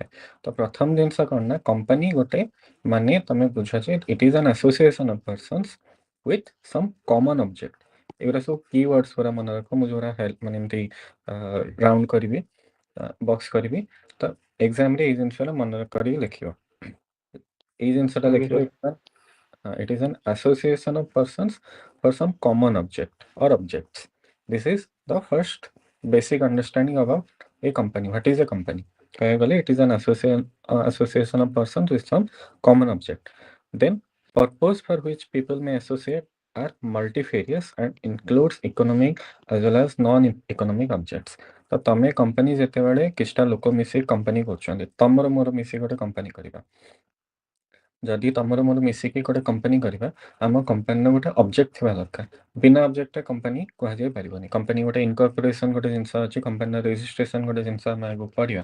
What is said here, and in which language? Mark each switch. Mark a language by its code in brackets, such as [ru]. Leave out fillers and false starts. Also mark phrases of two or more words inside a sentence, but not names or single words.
[or] ତ ପ୍ରଥମ ଜିନିଷ କ'ଣ ନା କମ୍ପାନୀ ଗୋଟେ ମାନେ ତମେ ବୁଝ ଯେ [en] it is an association of persons with some common object. [or] ଏଗୁଡ଼ା ସବୁ [en] key words [or] ଗୁଡ଼ା ମନେ ରଖ, ମୁଁ ଯୋଉଗୁଡ଼ା ହେଲ୍ପ ମାନେ ଏମିତି ରାଉଣ୍ଡ କରିବି ବକ୍ସ କରିବି। ତ ଏକ୍ଜାମରେ ଏଇ ଜିନିଷଟା ମନେ କରିକି ଲେଖିବ। ଏଇ ଜିନିଷଟା ଆଜ୍ଞା ଲେଖିବ ସାର୍। [en] it is an association of persons for some common object or objects. This is the first basic understanding about a company. What is a company? [or] କହିବାକୁ ଗଲେ [en] it is an association of persons with some common object. Then purpose for which people may associate are multifarious and includes economic as well as non-economic objects. [or] ତ ତମେ କମ୍ପାନୀ ଯେତେବେଳେ କିଛିଟା ଲୋକ ମିଶିକି କମ୍ପାନୀ କରୁଛନ୍ତି, ତମର ମୋର ମିଶିକି ଗୋଟେ କମ୍ପାନୀ କରିବା। ଯଦି ତମର ମୋର ମିଶିକି ଗୋଟେ କମ୍ପାନୀ କରିବା, ଆମ କମ୍ପାନୀର ଗୋଟେ ଅବଜେକ୍ଟ ଥିବା ଦରକାର। ବିନା ଅବଜେକ୍ଟରେ କମ୍ପାନୀ କୁହାଯାଇ ପାରିବନି। କମ୍ପାନୀ ଗୋଟେ ଇନକର୍ପୋରେସନ୍ ଗୋଟେ ଜିନିଷ ଅଛି, କମ୍ପାନୀର ରେଜିଷ୍ଟ୍ରେସନ୍ ଗୋଟେ ଜିନିଷ ଆମେ ଆଗକୁ ପଢ଼ିବା।